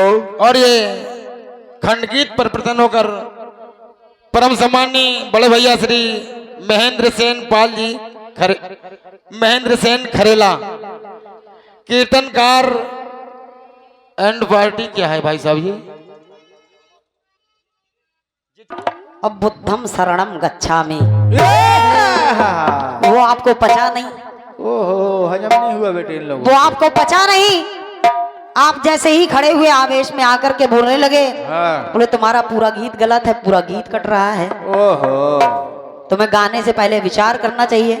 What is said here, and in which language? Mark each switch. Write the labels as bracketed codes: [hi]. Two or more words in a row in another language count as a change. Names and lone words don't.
[hi] और ये खंडगीत पर प्रसन्न होकर परम सम्मानीय बड़े भैया श्री महेंद्र सेन पाल जी महेंद्र सेन खरेला, कीर्तनकार [en] and party [hi] क्या है भाई साहब ये? [pi] अब बुद्धम शरणम गच्छामि, [hi] वो आपको पचा नहीं, ओहो हजम नहीं हुआ बेटे इन लोगों वो आपको पचा नहीं। आप जैसे ही खड़े हुए आवेश में आकर के बोलने लगे, हाँ। बोले तुम्हारा पूरा गीत गलत है, पूरा गीत कट रहा है, ओहो तुम्हें गाने से पहले विचार करना चाहिए।